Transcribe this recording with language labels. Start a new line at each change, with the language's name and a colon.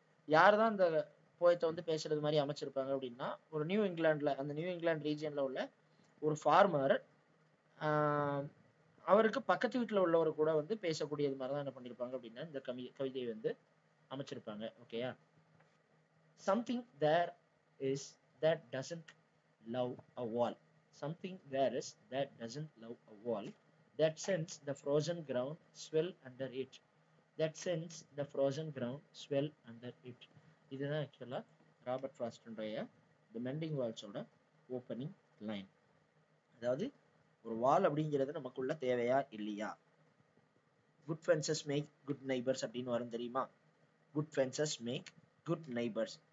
Tamil: யார் தான் இந்த போயத்தை வந்து பேசுறது மாதிரி அமைச்சிருப்பாங்க அப்படின்னா ஒரு நியூ இங்கிலாந்துல, அந்த நியூ இங்கிலாந்து ரீஜியன்ல உள்ள ஒரு ஃபார்மர் அவருக்கு பக்கத்து வீட்டில் உள்ளவர் கூட வந்து பேசக்கூடியது மாதிரி தான் என்ன பண்ணியிருப்பாங்க அப்படின்னா இந்த கவிதையை வந்து அமைச்சிருப்பாங்க.
English: ஓகேயா, something there is that doesn't love a wall. Something there is that doesn't love a wall. That sends the frozen ground swell under it. That sends the frozen ground swell under it.
Tamil: இதுதான் ஆக்சுவலா Robert ஃப்ராஸ்டனுடைய தி mending வால்ஸோட opening line. அதாவது ஒரு வால் அப்படிங்கிறது நமக்குள்ள தேவையா இல்லையா?
English: good fences make good neighbours
Tamil: அப்படின்னு வரும் தெரியுமா?
English: Good fences make good neighbours.